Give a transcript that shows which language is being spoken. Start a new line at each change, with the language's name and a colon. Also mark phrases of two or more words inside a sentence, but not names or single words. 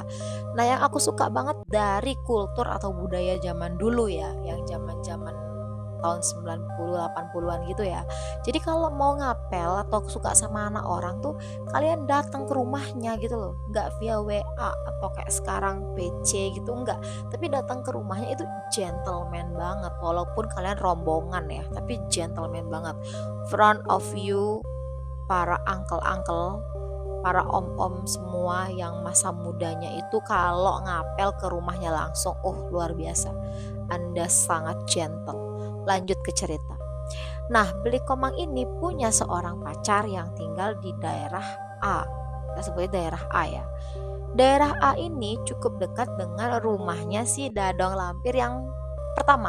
Indonesian: Nah, yang aku suka banget dari kultur atau budaya zaman dulu ya, yang zaman-zaman tahun 90 80-an gitu ya. Jadi kalau mau ngapel atau suka sama anak orang tuh, kalian datang ke rumahnya gitu loh. Nggak via WA atau kayak sekarang PC gitu, enggak. Tapi datang ke rumahnya itu gentleman banget. Walaupun kalian rombongan ya, tapi gentleman banget.
English: Front of you,
Indonesian: para uncle-uncle, para om-om semua yang masa mudanya itu kalau ngapel ke rumahnya langsung, luar biasa. Anda sangat gentle. Lanjut ke cerita. Nah, Beli Komang ini punya seorang pacar yang tinggal di daerah A. Kita sebutnya daerah A ya. Daerah A ini cukup dekat dengan rumahnya si Dadong Lampir yang pertama.